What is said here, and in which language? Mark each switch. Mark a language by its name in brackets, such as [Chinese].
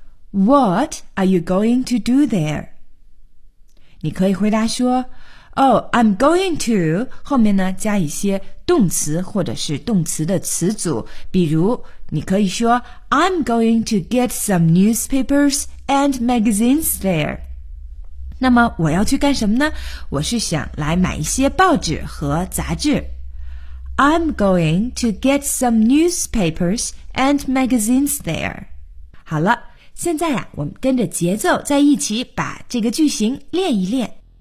[English] What are you going to do there? [Chinese] 你可以回答说 [English] Oh, I'm going to [Chinese] 后面呢加一些动词或者是动词的词组，比如你可以说 [English] I'm going to get some newspapers and magazines there. [Chinese] 那么我要去干什么呢？我是想来买一些报纸和杂志。 [English] I'm going to get some newspapers and magazines there. [Chinese] 好了，现在啊，我们跟着节奏在一起把这个句型练一练。